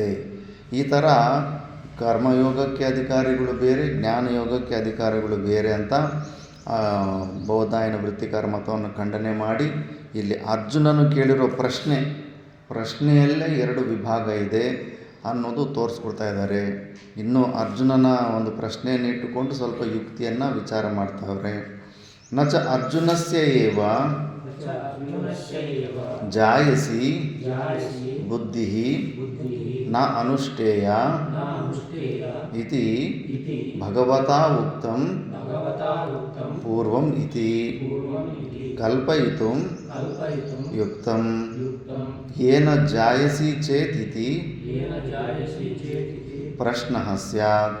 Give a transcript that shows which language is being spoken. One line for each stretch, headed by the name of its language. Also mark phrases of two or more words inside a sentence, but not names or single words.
Kannada: ಈ ಥರ ಕರ್ಮಯೋಗಕ್ಕೆ ಅಧಿಕಾರಿಗಳು ಬೇರೆ, ಜ್ಞಾನಯೋಗಕ್ಕೆ ಅಧಿಕಾರಿಗಳು ಬೇರೆ ಅಂತ ಬೋಧಾಯನ ವೃತ್ತಿಕಾರ ಮತವನ್ನು ಖಂಡನೆ ಮಾಡಿ ಇಲ್ಲಿ ಅರ್ಜುನನು ಕೇಳಿರೋ ಪ್ರಶ್ನೆಯಲ್ಲೇ 2 ವಿಭಾಗ ಇದೆ ಅನ್ನೋದು ತೋರಿಸ್ಕೊಡ್ತಾ ಇದ್ದಾರೆ. ಇನ್ನು ಅರ್ಜುನನ ಒಂದು ಪ್ರಶ್ನೆಯನ್ನು ಇಟ್ಟುಕೊಂಡು ಸ್ವಲ್ಪ ಯುಕ್ತಿಯನ್ನು ವಿಚಾರ ಮಾಡ್ತಾವ್ರೆ.
Sanskrit: ನಚ ಅರ್ಜುನಸ್ಯ ಏವ ಜಾಯಸಿ ಬುದ್ಧಿ ನ ಅನುಷ್ಠೇಯ ಇತಿ ಭಗವತಾ ಉಕ್ತಂ ಪೂರ್ವಂ ಇತಿ ಕಲ್ಪಯಿತುಂ ಯುಕ್ತಂ ಯೇನ ಜಾಯಸಿ ಚೇತ್ ಇತಿ ಪ್ರಶ್ನಃ ಸ್ಯಾತ್.